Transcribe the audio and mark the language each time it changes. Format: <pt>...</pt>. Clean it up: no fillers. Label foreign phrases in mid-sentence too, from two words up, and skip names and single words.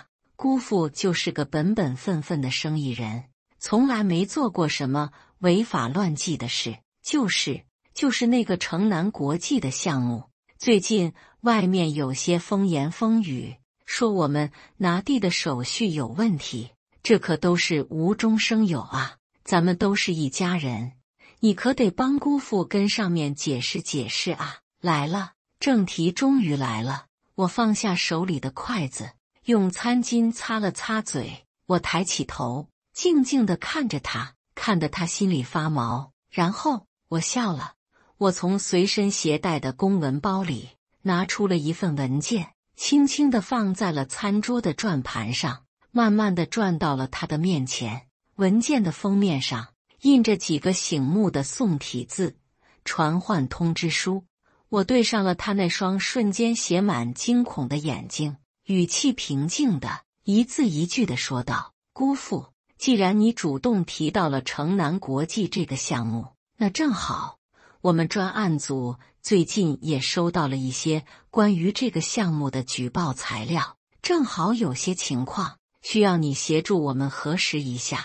<zh>姑父就是個本本分分的生意人，從來沒做過什麼違法亂紀的事，就是那個城南國際的項目，最近外面有些風言風語，說我們拿地的手續有問題，這可都是無中生有啊。咱們都是一家人，你可得幫姑父跟上面解釋解釋啊。來了， 正題終於來了，我放下手裡的筷子，用餐巾擦了擦嘴。我抬起頭，靜靜地看着他，看得他心裡發毛。然後我笑了。我從隨身攜帶的公文包裡拿出了一份文件，輕輕地放在了餐桌的轉盤上，慢慢地轉到了他的面前。文件的封面上印着幾個醒目的宋體字：傳喚通知書。我對上了他那雙瞬間寫滿驚恐的眼睛，語氣平靜的一字一句地說道：姑父，既然你主動提到了城南國際這個項目，那正好，我們專案組最近也收到了一些關於這個項目的舉報材料，正好有些情況需要你協助我們核實一下。</zh>